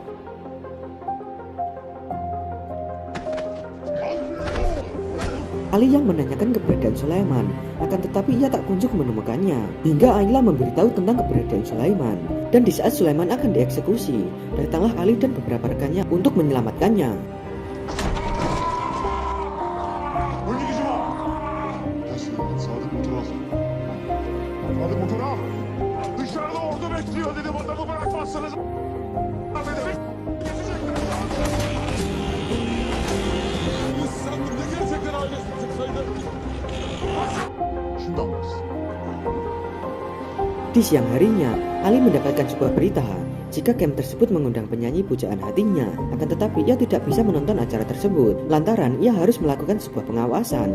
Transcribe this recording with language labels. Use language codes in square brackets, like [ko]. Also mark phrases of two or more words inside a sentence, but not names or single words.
[id] Ali yang menanyakan keberadaan Sulaiman, akan tetapi ia tak kunjung menemukannya. Hingga Ayla memberitahu tentang keberadaan Sulaiman. Dan di saat Sulaiman akan dieksekusi, datanglah Ali dan beberapa rekannya untuk menyelamatkannya. [tr] Sadık motoru al. Sadık motoru al. Dışarıda ordu bekliyor dedim. Adamı bırakmazsanız geçecekler. Sen ne gerçekten ailesi çıksaydı. Şundan bas. [id] Di siang harinya, Ali mendapatkan sebuah berita jika camp tersebut mengundang penyanyi pujaan hatinya. Akan tetapi ia tidak bisa menonton acara tersebut lantaran ia harus melakukan sebuah pengawasan.